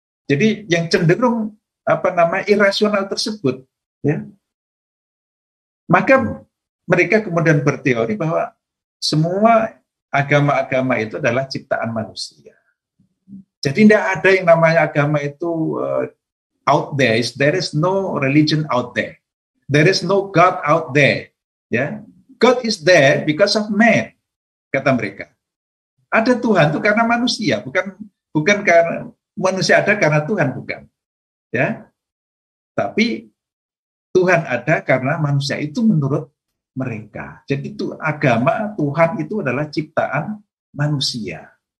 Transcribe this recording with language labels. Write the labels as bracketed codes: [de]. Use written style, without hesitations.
[id] Jadi yang cenderung irasional tersebut ya, maka mereka kemudian berteori bahwa semua agama-agama itu adalah ciptaan manusia. Jadi tidak ada yang namanya agama itu [en] out there. There is no religion out there. There is no God out there. Ya, God is there because of man, [id] kata mereka. Ada Tuhan itu karena manusia, bukan karena manusia ada karena Tuhan, bukan. Ya, tapi Tuhan ada karena manusia itu menurut mereka. Jadi itu agama Tuhan itu adalah ciptaan manusia.